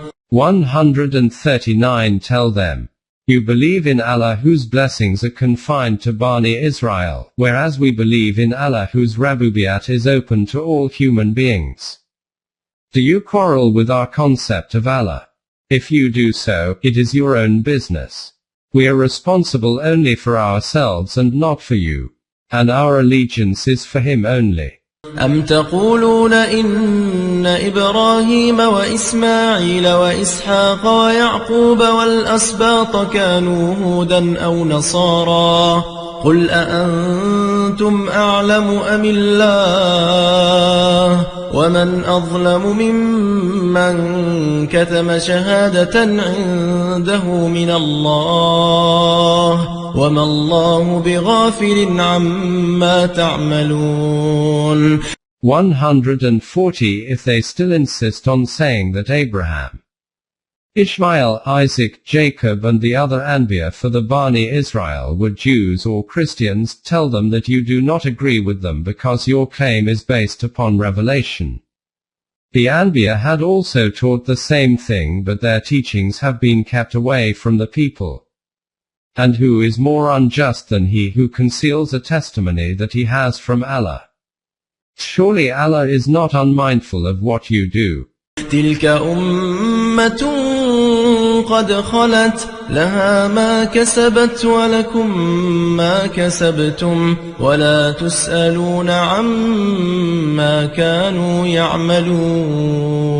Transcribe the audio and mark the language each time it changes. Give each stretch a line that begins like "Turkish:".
English: 139 Tell them, you believe in Allah whose blessings are confined to Bani Israel, whereas we believe in Allah whose Rabubiyat is open to all human beings. Do you quarrel with our concept of Allah? If you do so, it is your own business. We are responsible only for ourselves and not for you. And our allegiance is for Him only.
Arabic: أم تقولون إن إبراهيم وإسماعيل وإسحاق ويعقوب والأسباط كانوا هودا أو نصارى قل أأنتم أعلم أم الله ومن أظلم ممن كتم شهادة عنده من الله وما الله بغافل عما تعملون.
English: 140 If they still insist on saying that Abraham, Ishmael, Isaac, Jacob and the other Anbiya for the Bani Israel were Jews or Christians, tell them that you do not agree with them because your claim is based upon revelation. The Anbiya had also taught the same thing, but their teachings have been kept away from the people. And who is more unjust than he who conceals a testimony that he has from Allah? Surely Allah is not unmindful of what you do.
Arabic: تلك أمة قد خلت لها ما كسبت ولكم ما كسبتم ولا تسألون عما كانوا يعملون.